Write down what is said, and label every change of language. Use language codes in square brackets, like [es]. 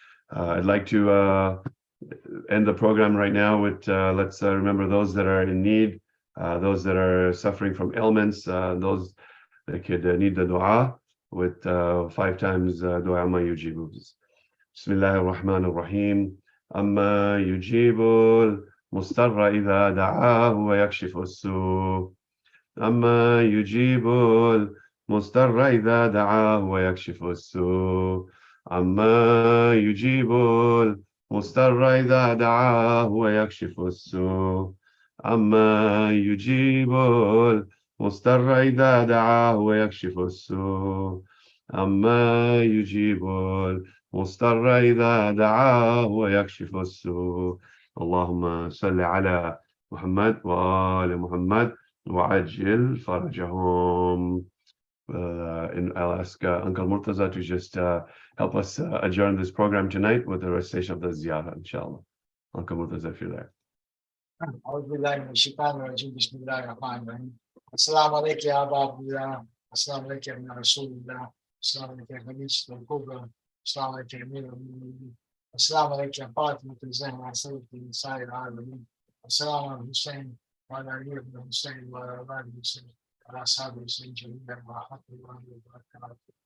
[en] I'd like to end the program right now with let's remember those that are in need, those that are suffering from ailments, those that could need the dua with 5 times dua ma yujibu. [ar] Bismillah ar-Rahman ar-Rahim. Amma yujibu المضطر إذا دعاه ويكشف السوء أما يجيب المضطر إذا دعاه ويكشف السوء أما يجيب المضطر إذا دعاه ويكشف السوء أما يجيب المضطر إذا دعاه ويكشف السوء أما يجيب المضطر إذا دعاه ويكشف السوء اللهم صل على محمد وآل محمد وعجل فرجهم. [en] And I'll ask Uncle Murtaza to just help us adjourn this program tonight with the recitation of the ziyarah, inshallah. Uncle Murtaza, if you're there. [ar] أعوذ بالله من الشيطان الرجيم بسم الله الرحمن الرحيم السلام عليك يا أبا عبد الله السلام عليك يا ابن رسول الله السلام عليك يا خليفة الكبرى السلام عليك يا أمير المؤمنين السلام عليك يا فاطمة الزهراء سيدة نساء العالمين السلام على الحسين وعلى علي بن الحسين وعلى أولاد الحسين وعلى أصحاب الحسين جميعا ورحمة الله وبركاته